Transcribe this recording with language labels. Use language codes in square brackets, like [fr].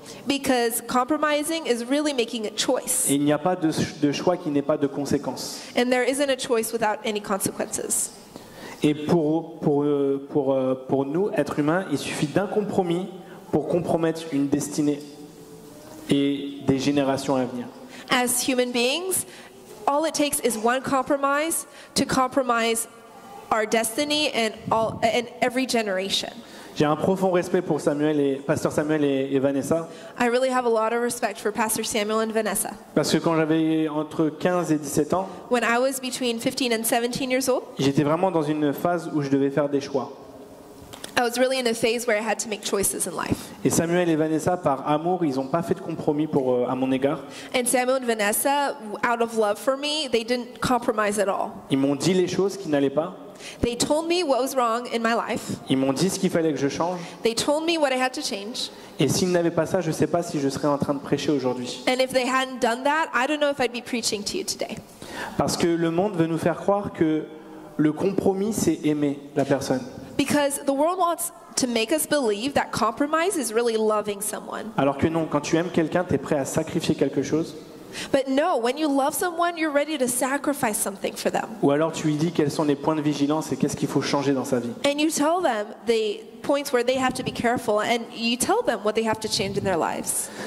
[en] Because compromising is really making a choice. [fr] Et il n'y a pas de choix qui n'ait pas de conséquences. [en] And there isn't a choice without any consequences. [fr] Et pour nous, êtres humains, il suffit d'un compromis pour compromettre une destinée et des générations à venir. [en] As human beings, all it takes is one compromise to compromise our destiny and every generation. [fr] J'ai un profond respect pour Pasteur Samuel et Vanessa, [en] I really have a lot of respect for Pastor Samuel and Vanessa. [fr] parce que quand j'avais entre 15 et 17 ans, [en] When I was between 15 and 17 years old, [fr] j'étais vraiment dans une phase où je devais faire des choix. [en] I was really in a phase where I had to make choices in life. [fr] Et Samuel et Vanessa, par amour, ils n'ont pas fait de compromis à mon égard. [en] And Samuel and Vanessa, out of love for me, they didn't compromise at all. [fr] Ils m'ont dit les choses qui n'allaient pas. [en] They told me what was wrong in my life. [fr] Ils m'ont dit ce qu'il fallait que je change. [en] They told me what I had to change. [fr] Et s'ils n'avaient pas ça, je ne sais pas si je serais en train de prêcher aujourd'hui. [en] And if they hadn't done that, I don't know if I'd be preaching to you today. [fr] Parce que le monde veut nous faire croire que le compromis, c'est aimer la personne. [en] Because the world wants to make us believe that compromise is really loving someone. [fr] Alors que non, quand tu aimes quelqu'un, tu es prêt à sacrifier quelque chose. [en] But no, when you love someone, you're ready to sacrifice something for them. [fr] Ou alors tu lui dis quels sont les points de vigilance et qu'est-ce qu'il faut changer dans sa vie. [en] And you tell them the points where they have to be careful, and you tell them what they have to change in their lives.